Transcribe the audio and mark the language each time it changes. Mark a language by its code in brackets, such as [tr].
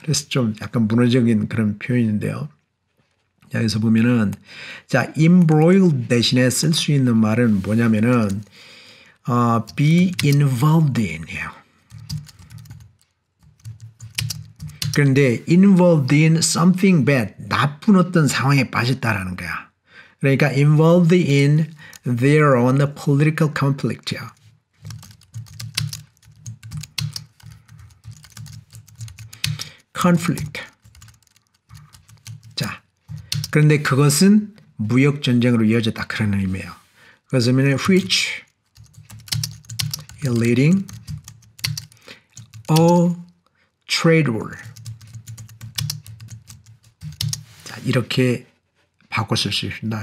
[ko] 그래서 좀 약간 문화적인 그런 표현인데요. 여기서 보면은 자, embroiled 대신에 쓸 수 있는 말은 뭐냐면은 be involved in이에요. 그런데 involved in something bad, 나쁜 어떤 상황에 빠졌다라는 거야. [en] 그러니까 involved in their own political conflict야. conflict. [ko] 자, 그런데 그것은 무역 전쟁으로 이어졌다 그런 의미예요. 그것은 [en] which is leading a trade war. [ko] 자, 이렇게 바꿔 쓸 수 있습니다.